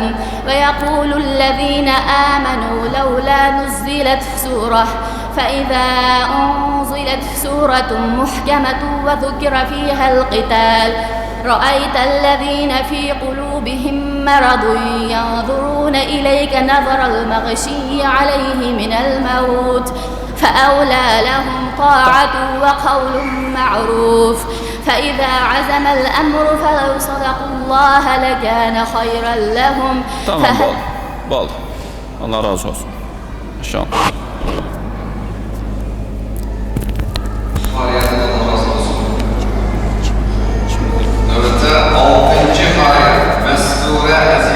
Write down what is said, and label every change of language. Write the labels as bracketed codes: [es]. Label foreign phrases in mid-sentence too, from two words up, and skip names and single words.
[ar] ويقول الذين آمنوا لولا نزلت سورة فإذا أنزلت سورة محكمة وذكر فيها القتال رأيت الذين في قلوبهم مرض ينظرون إليك نظر المغشي عليه من الموت فأولى لهم طاعة وقول معروف. فإذا عزم الأمر فلو صدقوا الله لكان خيرا لهم. [az] Tamam bol. Allah razı olsun. İnşallah. Növbətdə 6-cı ayət Məs surə